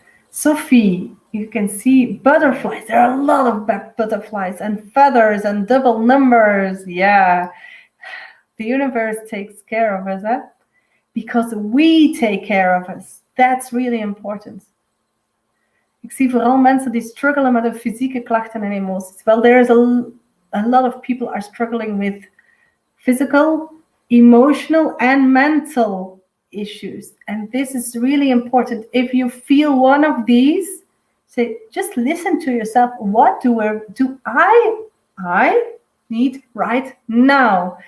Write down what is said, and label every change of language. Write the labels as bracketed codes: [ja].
[en] Sophie, you can see butterflies. There are a lot of butterflies and feathers and double numbers. Yeah. The universe takes care of us, because we take care of us. That's really important. [nl] Ik zie vooral mensen die struggelen met hun fysieke klachten en emoties. [en] Well, there's a lot of people are struggling with physical, emotional, and mental issues. And this is really important. If you feel one of these, say, just listen to yourself. What do I need right now?